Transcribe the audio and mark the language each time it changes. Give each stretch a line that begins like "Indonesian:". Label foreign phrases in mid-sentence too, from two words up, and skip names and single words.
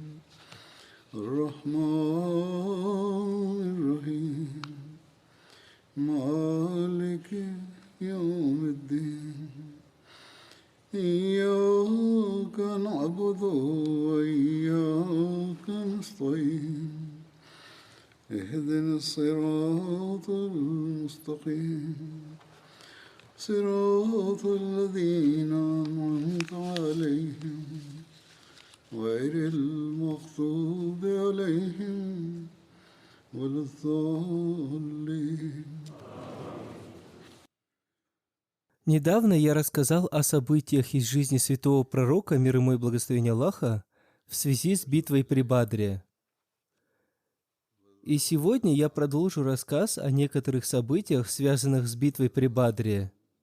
Arabic: الرحمن الرحيم مالك يوم الدين إياك نعبد وإياك نستعين اهدنا الصراط المستقيم صراط الذين أنعمت عليهم غير المغضوب عليهم ولا الضالين.
Russian: Недавно я рассказал о событиях из жизни святого пророка, мир ему и благословение Аллаха, в связи с битвой при Бадре. И сегодня я продолжу рассказ о некоторых событиях, связанных с битвой при Бадре.